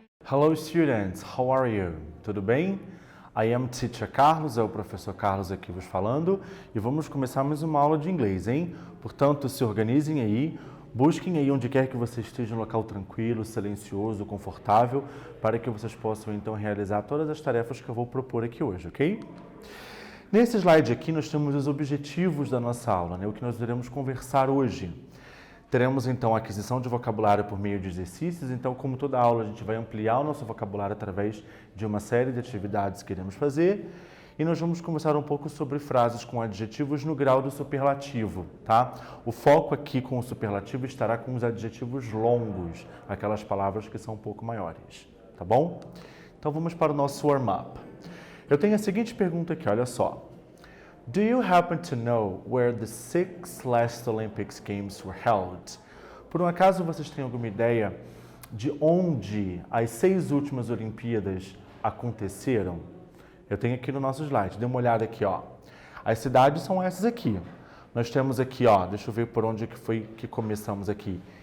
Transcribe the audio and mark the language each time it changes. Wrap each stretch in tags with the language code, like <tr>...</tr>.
<en>Hello students, how are you?</en> <pt>Tudo bem?</pt> <en>I am Teacher Carlos,</en> <pt>é o professor Carlos aqui vos falando e vamos começar mais uma aula de inglês, hein? Portanto, se organizem aí, busquem aí onde quer que você esteja, um local tranquilo, silencioso, confortável, para que vocês possam então realizar todas as tarefas que eu vou propor aqui hoje, ok? Nesse slide aqui nós temos os objetivos da nossa aula, né? O que nós iremos conversar hoje. Teremos então a aquisição de vocabulário por meio de exercícios, então como toda aula a gente vai ampliar o nosso vocabulário através de uma série de atividades que iremos fazer e nós vamos conversar um pouco sobre frases com adjetivos no grau do superlativo, tá? O foco aqui com o superlativo estará com os adjetivos longos, aquelas palavras que são um pouco maiores, tá bom? Então vamos para o nosso warm-up. Eu tenho a seguinte pergunta aqui, olha só.</pt> <en>Do you happen to know where the 6 last Olympics Games were held?</en> <pt>Por um acaso vocês têm alguma ideia de onde as 6 últimas Olimpíadas aconteceram? Eu tenho aqui no nosso slide, dê uma olhada aqui, ó. As cidades são essas aqui. Nós temos aqui, ó, deixa eu ver por onde que foi que começamos aqui.</pt>